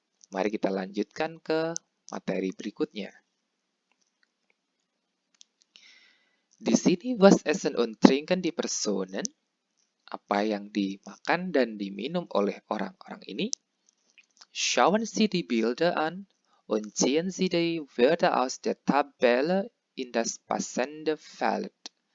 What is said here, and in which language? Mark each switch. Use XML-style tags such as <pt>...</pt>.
<id>Mari kita lanjutkan ke materi berikutnya. Di sini</id> <de>was essen und trinken die Personen.</de> <id>Apa yang dimakan dan diminum oleh orang-orang ini?</id> <de>Schauen Sie die Bilder an und ziehen Sie die Wörter aus der Tabelle in das passende Feld.</de>